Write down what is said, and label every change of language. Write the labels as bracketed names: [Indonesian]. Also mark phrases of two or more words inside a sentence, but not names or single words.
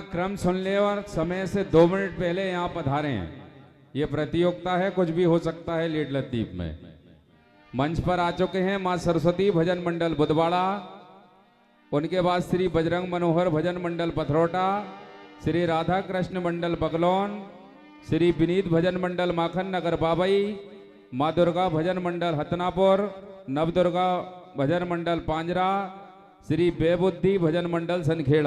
[Hindi] क्रम सुन ले और समय से 2 मिनट पहले यहाँ पधारे हैं। ये प्रतियोगिता है, कुछ भी हो सकता है लेट लतीफ में। मंच पर आ चुके हैं मां सरस्वती भजन मंडल बुधवाड़ा, उनके बाद श्री बजरंग मनोहर भजन मंडल पथरौटा, श्री राधा कृष्ण मंडल बगलौन, श्री विनीत भजन मंडल माखन नगर बाबई, माँ दुर्गा भजन मंडल हतनापुर, नवदुर्गा भजन मंडल पांजरा, श्री बेबुद्धि भजन मंडल सनखेड़ा।